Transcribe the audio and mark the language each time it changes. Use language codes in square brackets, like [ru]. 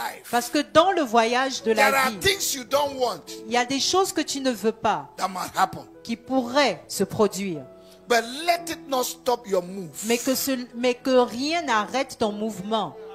[fr] Parce que dans le voyage de la vie, il y a des choses que tu ne veux pas qui pourraient se produire. [en] But let it not stop your move. [fr] Mais que rien n'arrête ton mouvement.